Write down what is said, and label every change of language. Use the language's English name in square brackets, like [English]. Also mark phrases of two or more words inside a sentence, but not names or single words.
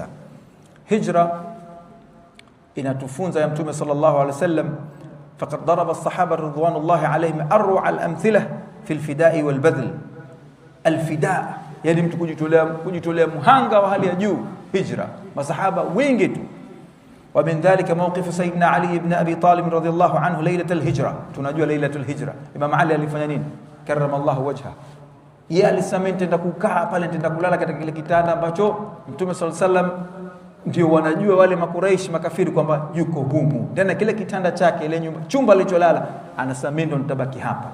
[Swahili] Hijra inatufunza ya Mtume [Arabic] صلى الله عليه وسلم فقد ضرب الصحابة رضوان الله عليهم أروع الأمثلة في الفداء والبذل. [Swahili] Al-fida' yani mtu kujitolea muhanga wa hali ya juu. Hijra masahaba wengi tu. [Arabic] ومن ذلك موقف سيدنا علي بن أبي طالب رضي الله عنه ليلة الهجرة. [Swahili] tunajua [Arabic] ليلة الهجرة [Swahili] Imam Ali alifanya nini? [Arabic] كرم الله وجهه. [Swahili] Yeye alisema nitaenda kukaa pale, nitaenda kulala katika kile kitanda ambacho Mtume [Arabic] صلى الله عليه وسلم [Swahili] ndio wanajua wale makuraishi makafiri kwamba yuko humu ndani kile kitanda chake, ile nyumba, chumba alicholala, anasema mimi ndo nitabaki hapa.